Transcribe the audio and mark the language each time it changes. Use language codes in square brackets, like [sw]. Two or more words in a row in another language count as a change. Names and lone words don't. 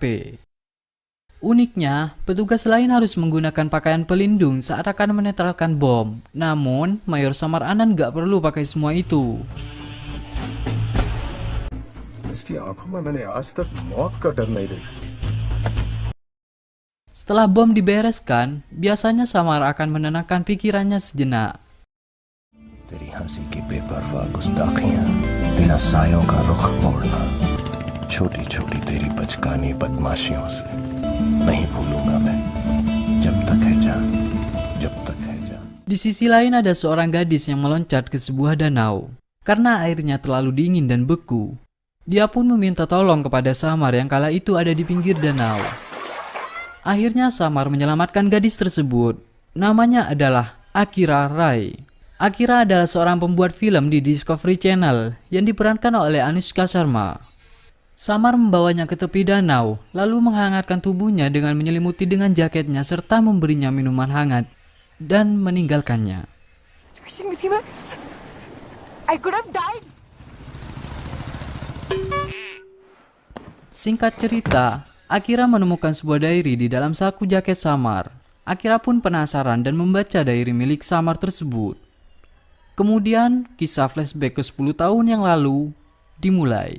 [id] Uniknya, petugas lain harus menggunakan pakaian pelindung saat akan menetralkan bom, namun Mayor Samar Anan gak perlu pakai semua itu. Setelah bom dibereskan, biasanya Samar akan menenangkan pikirannya sejenak. [hi] तेरी हंसी की बेपरवाह गुस्ताखियां, तेरा सायों का रुख मोड़ना, छोटी छोटी तेरी बचकानी बदमाशियों से नहीं भूलूंगा मैं, जब तक है जान, जब तक है जान. [id] Di sisi lain ada seorang gadis yang meloncat ke sebuah danau. Karena airnya terlalu dingin dan beku, dia pun meminta tolong kepada Samar yang kala itu ada di pinggir danau. Akhirnya Samar menyelamatkan gadis tersebut. Namanya adalah Akira Rai. Akira adalah seorang pembuat film di Discovery Channel yang diperankan oleh Anushka Sharma. Samar membawanya ke tepi danau, lalu menghangatkan tubuhnya dengan menyelimuti dengan jaketnya serta memberinya minuman hangat dan meninggalkannya. [en] I could have died. [id] Singkat cerita, Akira menemukan sebuah diary di dalam saku jaket Samar. Akira pun penasaran dan membaca diary milik Samar tersebut. Kemudian, kisah flashback ke 10 tahun yang lalu dimulai.